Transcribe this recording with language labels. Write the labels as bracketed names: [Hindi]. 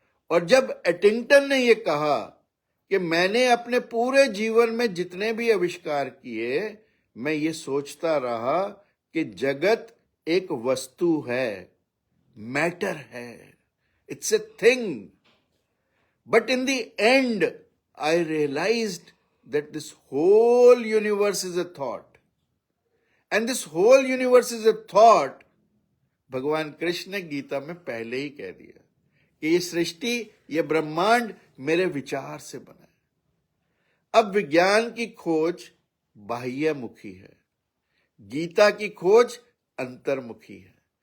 [Hindi] और जब एडिंगटन ने यह कहा कि मैंने अपने पूरे जीवन में जितने भी आविष्कार किए, मैं ये सोचता रहा कि जगत एक वस्तु है, मैटर है, [English] it's a thing. But in the end, I realized that this whole universe is a thought. And this whole universe is a thought. [Hindi] भगवान कृष्ण ने गीता में पहले ही कह दिया कि ये सृष्टि, ये ब्रह्मांड मेरे विचार से बना है। अब विज्ञान की खोज बाह्यमुखी है, गीता की खोज अंतर्मुखी है।